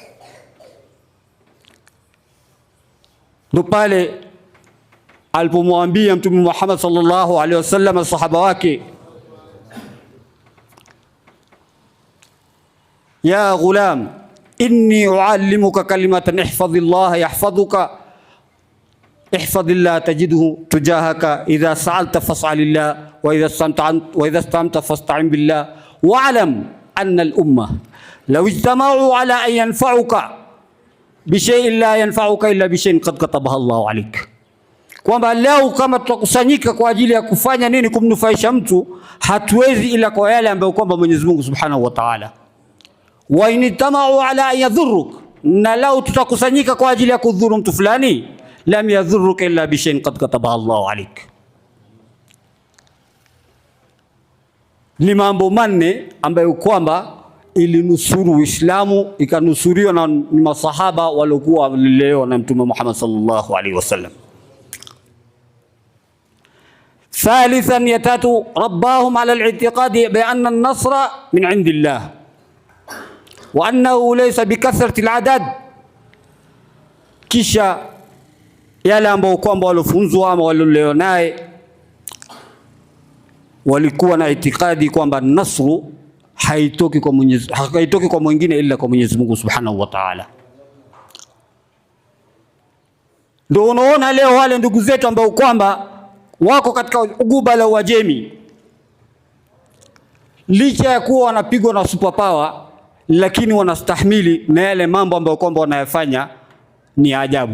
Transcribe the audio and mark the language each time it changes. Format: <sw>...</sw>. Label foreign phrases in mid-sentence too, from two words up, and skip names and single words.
<sw>Ndio pale alipomwambia Mtume Muhammad</sw> <ar>صلى الله عليه وسلم</ar> <sw>sahaba wake, ya</sw> <ar>غلام إني أعلمك كلمات احفظ الله يحفظك احفظ الله تجده تجاهك إذا سألت فاسأل الله وإذا استعنت فاستعن بالله واعلم أن الأمة لو اجتمعوا على أن ينفعوك بشيء لا ينفعوك إلا بشيء قد كتبه الله عليك.</ar> <sw>Kwamba leo kama tutakusanyika kwa ajili ya kufanya nini? Kumnufaisha mtu, hatuwezi ila kwa yale ambayo kwamba Mwenyezi Mungu</sw> <ar>سبحانه وتعالى. وإن اجتمعوا على أن يضروك,</ar> <sw>na lau tutakusanyika kwa ajili ya kudhuru mtu fulani,</sw> <ar>لم يضروك إلا بشيء قد كتبه الله عليك.</ar> <sw>Ni mambo manne ambayo kwamba ilinusuru Uislamu, ikanusuriwa na masahaba waliokuwa walilelewa na Mtume Muhammad</sw> <ar>صلى الله عليه وسلم.</ar> <sw>Thalithan, ya tatu,</sw> <ar>ربّاهم على الاعتقاد بأن النصر من عند الله وأنه ليس بكثرة العدد.</ar> <sw>Kisha yale ambao kwamba walofunzwa ama walilelewa naye walikuwa na itikadi kwamba nasru haitoki kwa mwingine ila kwa Mwenyezi Mungu</sw> <ar>سبحانه وتعالى.</ar> <sw>Ndio unaona leo wale ndugu zetu ambao kwamba wako katika Ghuba la Uajemi, licha ya kuwa wanapigwa na superpower, lakini wanastahimili na yale mambo ambayo kwamba wanayafanya ni ajabu.</sw>